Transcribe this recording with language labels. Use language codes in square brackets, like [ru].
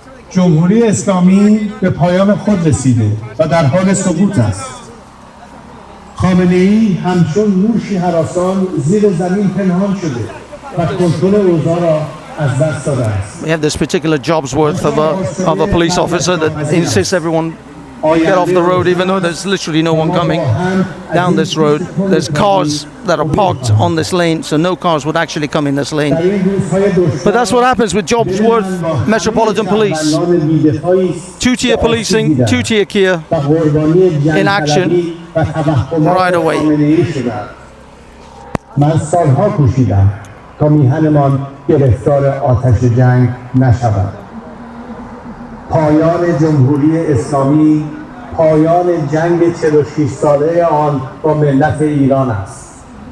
[fa] جمهوری اسلامی به پایان خود رسیده و در حال سقوط است. خامنه‌ای همچون موشی هراسان زیر زمین پنهان شده و کنترل اوضاع را از دست داده است. [en] We have this particular job's worth of a police officer that insists everyone get off the road even though there's literally no one coming down this road. There's cars that are parked on this lane, so no cars would actually come in this lane. But that's what happens with Jobsworth Metropolitan Police. Two-tier policing, two-tier Kia in action right away. [fa] من سالها کوشیدم تا میهنمان گرفتار آتش جنگ نشود. پایان جمهوری اسلامی پایان جنگ 46 ساله آن با ملت ایران است.